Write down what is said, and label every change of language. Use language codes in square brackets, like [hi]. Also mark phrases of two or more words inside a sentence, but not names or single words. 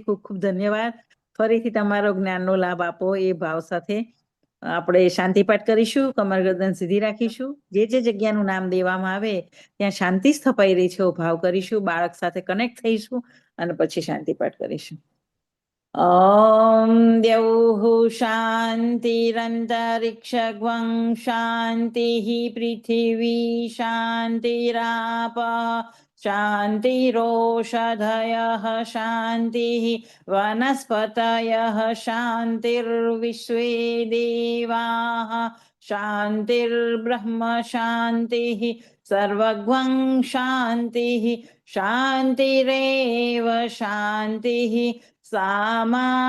[gu] ખૂબ ખૂબ ધન્યવાદ. ફરીથી તમારો જ્ઞાનનો લાભ આપો એ ભાવ સાથે આપણે શાંતિપાઠ કરીશું. કમર ગરદન સીધી રાખીશું. જે જગ્યાનું નામ દેવામાં આવે ત્યાં શાંતિ સ્થપાઈ રહી છે એવો ભાવ કરીશું. બાળક સાથે કનેક્ટ થઈશું અને પછી શાંતિપાઠ કરીશું. [sa] ॐ द्यौः शान्तिरन्तरिक्षगं शान्तिः पृथिवी शान्तिरापः शान्तिरोषधयः शान्तिः वनस्पतयः शान्तिर्विश्वे देवाः शान्तिर्ब्रह्म शान्तिः सर्वगं शान्तिः शान्तिरेव शान्तिः सामा